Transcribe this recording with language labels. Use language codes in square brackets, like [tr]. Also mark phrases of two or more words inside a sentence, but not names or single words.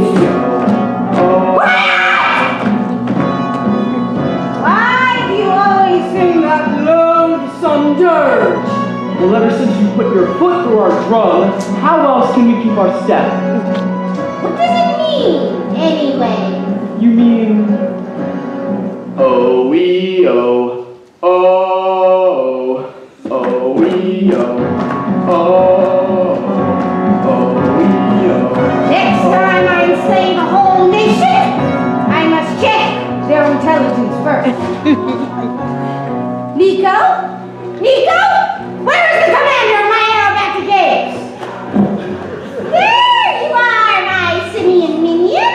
[en] Why do you always Well, ever since you put your foot through our drum, how else can we keep our step? What does it mean, anyway? You mean... O-E-O, oh, O-E-O, oh, O-E-O. Next time I enslave a whole nation, I must check their intelligence first. Nico? Nico? Where is the commander of my aerobatic games? There you are, my simian minion.